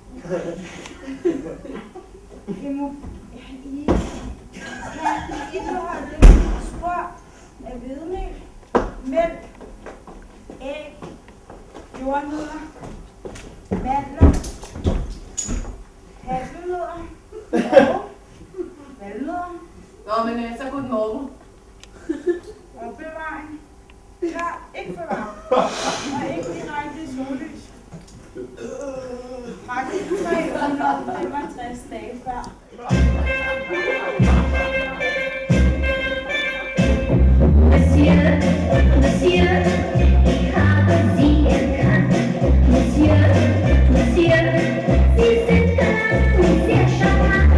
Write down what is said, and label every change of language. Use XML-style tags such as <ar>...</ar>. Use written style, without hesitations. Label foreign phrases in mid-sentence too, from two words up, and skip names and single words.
<da>Indeholdet spor af hvedemel, mælk, æg, jordnødder, mandler, hasselnødder og valnødder. Nå, men så god morgen. Opbevaring. Klar, ikke for varmt. Og ikke direkte i sollys. Faktisk 365 dage før.</da> <de>Monsieur, ich habe Sie erkannt. Monsieur, Sie sind galant und sehr charmant.</de>